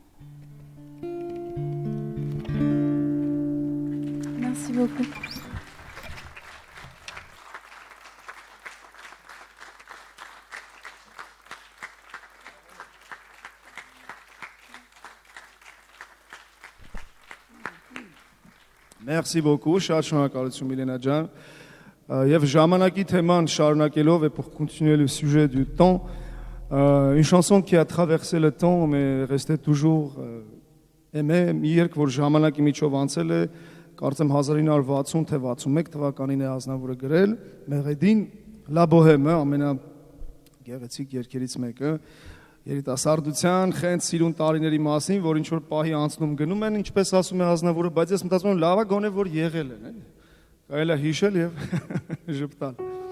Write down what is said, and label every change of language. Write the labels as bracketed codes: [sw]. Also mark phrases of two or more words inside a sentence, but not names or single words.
[fr] Merci beaucoup. Merci beaucoup, [hy] շատ շնորհակալություն Միլենա ջան։ Եվ ժամանակի թեման շարունակելով [fr] et pour continuer le sujet du temps, une chanson qui a traversé le temps mais restait toujours aimée, [hy] մի երգ, որ ժամանակի միջով անցել է, կարծեմ 1960 թե 61 թվականին է Ազնավուրը գրել, Մեղեդին La Bohème, ամենագեղեցիկ երգերից մեկը, երիտասարդության խենթ սիրուն տարիների մասին, որ ինչ որ պահի անցնում գնում են, ինչպես ասում է Ազնավուրը, բայց ես մտածում եմ լավա գոնե որ եղել են, էլի։ Կարելի է հիշել եւ ժպտալ։